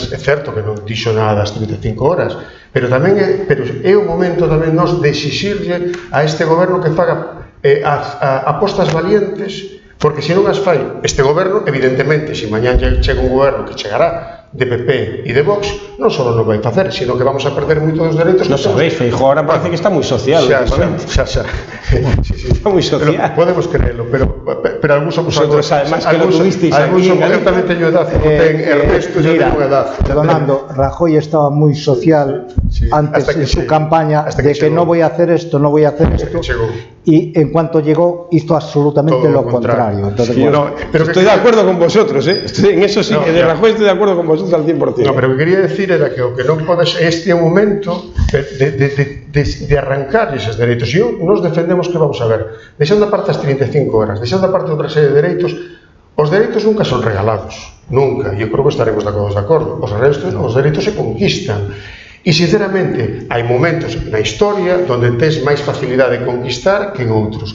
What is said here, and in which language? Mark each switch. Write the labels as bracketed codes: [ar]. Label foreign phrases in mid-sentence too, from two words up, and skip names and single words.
[gl] É certo que non dixo nada das 35 horas, pero tamén é o momento tamén nos de exixirlle a este goberno que faga apostas valientes, porque se non as fai este goberno, evidentemente, se mañán chega un goberno, que chegará, de PP e de Vox, non só non vai facer, sino que vamos a perder moitos dos dereitos. [es] Non sabéis, Feijóo ahora parece que está [gl] moi social. Xa. Está moi social. [es] Pero podemos creerlo, pero algúns somos... Vosotros, además, que lo tuvisteis aquí en Galicia. [gl] Eu tamén teño edad, ten Ernesto, [es] yo tengo edad. Fernando, Rajoy estaba muy social antes en su campaña de que no voy a hacer esto, no voy a hacer esto. y en cuanto llegó hizo absolutamente Todo lo lo contrario. Entonces, Sí, bueno, pero estoy de acuerdo con vosotros, en eso sí, No, de Rajoy estoy de acuerdo con vosotros al 100%. No, [gl] pero o que quería decir era que o que non podes este é o momento de arrancar eses dereitos. E nos defendemos que, vamos a ver, deixando aparte as 35 horas, deixando aparte outra serie de dereitos, os dereitos nunca son regalados, nunca, e eu creo que estaremos de acordo. Os dereitos se conquistan. E, sinceramente, hai momentos na historia onde tes máis facilidade de conquistar que en outros.